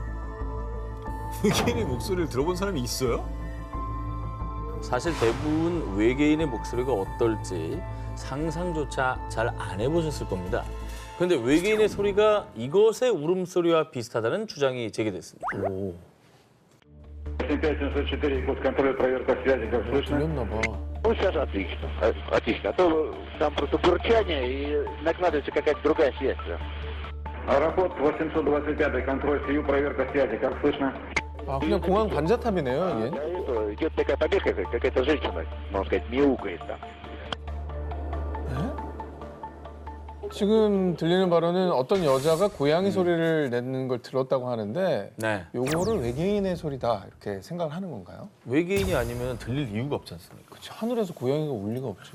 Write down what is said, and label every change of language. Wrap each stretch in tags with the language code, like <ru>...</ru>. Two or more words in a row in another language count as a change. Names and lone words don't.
<ko>외계인의 목소리를 들어본 사람이 있어요? 사실 대부분 외계인의 목소리가 어떨지 상상조차 잘 안 해보셨을 겁니다. 그런데 외계인의 소리가 이것의 울음소리와 비슷하다는 주장이 제기됐습니다.</ko> <ru>5704, код контроля, проверка связи, как слышно?</ru> <ko>들렸나 봐.</ko> <ru>Ну, сейчас отлично, отлично. А то там просто бурчание и накладывается какая-то другая связь. Аэропорт 825, контроль СИЮ, проверка связи, как слышно?</ru> <ko>아, 그냥 공항 관자탑이네요,</ko> <ru>Да,</ru> <ko>이게.</ko> <ru>это, идет такая побега, какая-то женщина, можно сказать, мяукает там.</ru> <ko>지금 들리는 발언은 어떤 여자가 고양이 소리를 내는 걸 들었다고 하는데 네, 요거를 외계인의 소리다 이렇게 생각을 하는 건가요? 외계인이 아니면 들릴 이유가 없지 않습니까? 그치, 하늘에서 고양이가 울 리가 없지.</ko>